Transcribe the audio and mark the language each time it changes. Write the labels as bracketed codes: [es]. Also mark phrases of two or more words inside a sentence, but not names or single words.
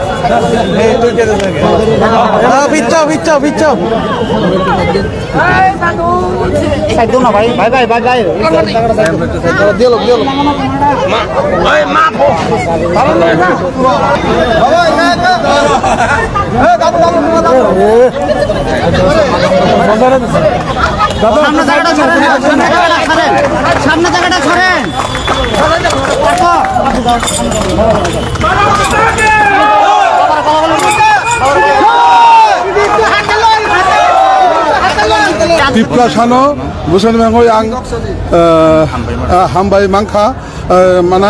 [bn] ভাই ভাই ভাই ভাই ভাই দিল দিল সামনে জায়গাটা ছড়েন [trp] Tipla Shano, Busan Mango Yang, Hambai Manka, Manai,